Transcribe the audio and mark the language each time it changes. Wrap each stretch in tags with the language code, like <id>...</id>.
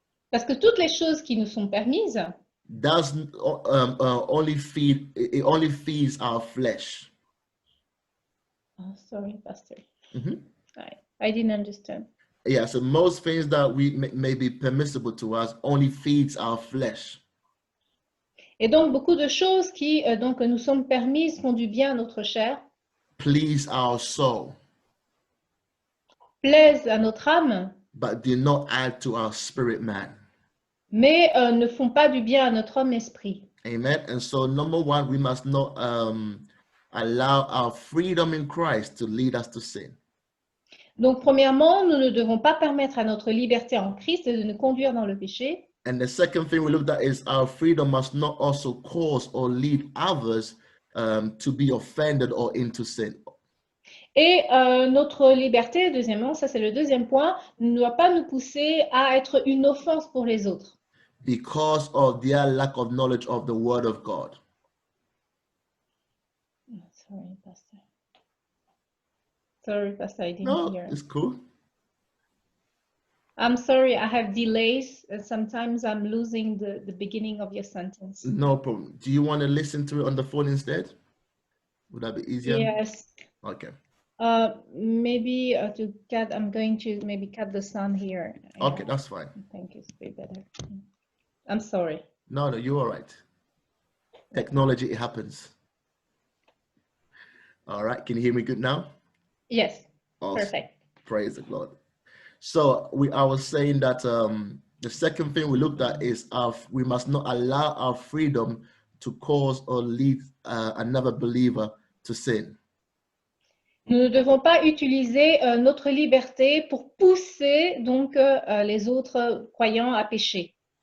<fr>parce que toutes les choses qui nous sont permises,</fr> <en>doesn't only feeds our flesh. Oh, sorry, Pastor. Mm-hmm. I didn't understand. Yeah, so most things that we may be permissible to us only feeds our flesh.</en> <fr>Et donc, beaucoup de choses qui donc, nous sont permises font du bien à notre chair,</fr> <en>please our soul,</en> <fr>plaisent à notre âme,</fr> <en>but do not add to our spirit man.</en> <fr>Mais ne font pas du bien à notre homme esprit.</fr> <en>Amen. And so, number one, we must not allow our freedom in Christ to lead us to sin.</en> <fr>Donc, premièrement, nous ne devons pas permettre à notre liberté en Christ de nous conduire dans le péché.</fr> <en>And the second thing we looked at is our freedom must not also cause or lead others to be offended or into sin.</en> <fr>Et notre liberté, deuxièmement, ça c'est le deuxième point, ne doit pas nous pousser à être une offense pour les autres.</fr> <en>Because of their lack of knowledge of the word of God. Sorry, Pastor. Sorry, Pastor, I didn't hear. No, it's cool. I'm sorry, I have delays. Sometimes I'm losing the beginning of your sentence. No problem. Do you want to listen to it on the phone instead? Would that be easier? Yes. Okay. Maybe to cut, I'm going to maybe cut the sound here. Okay, that's fine. I think it's way better. I'm sorry. No, you're all right. Technology, it happens. All right, can you hear me good now? Yes, awesome. Perfect. Praise the Lord. So I was saying that the second thing we looked at is we must not allow our freedom to cause or lead another believer to sin.</en> <fr>Nous ne devons pas utiliser notre liberté pour pousser donc les autres croyants à pécher.</fr>